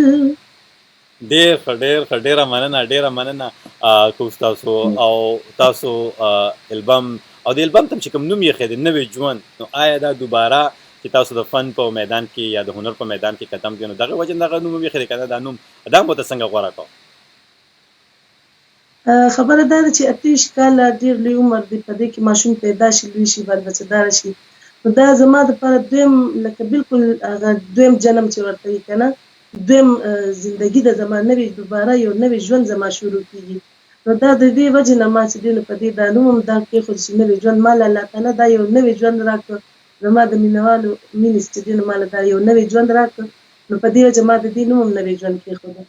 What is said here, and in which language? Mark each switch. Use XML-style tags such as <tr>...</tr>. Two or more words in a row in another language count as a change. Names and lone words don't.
<ps>ډېره مننه که تاسو او تاسو البم او د البم ته چې کوم نوم یې ایښی دی نوی ژوند، نو آیا دا دوباره چې تاسو د فن په میدان کې یا د هنر په میدان کې قدم کړئ نو دغه وجې نه دغه نوم هم ایښی دی که نه دا نوم دا هم ورته څنګه غوره کړو؟ خبره دا ده چې 28 کاله ډېر لوی عمر دی، په دې کې ماشوم پیدا شي، لوی شي، بال بچه‌داره شي، نو دا زما دپاره دویم لکه بلکل هغه دویم جنم چې ورته وي که نه، دویم زندګي ده زما، نوې دوباره یو نوی ژوند زما شروع کېږي. نو دا د دې وجې نه ما چې دی نو په دې دا نوم هم دا کېښود چې نوی ژوند ماله الله تعالی دا یو نوی ژوند راکړ، زما د مینهوالو مینې چې دی نو ماله دا یو نوی ژوند راکړ، نو په دې وجه ما د دې نوم هم نوی ژوند کېښوده.</ps>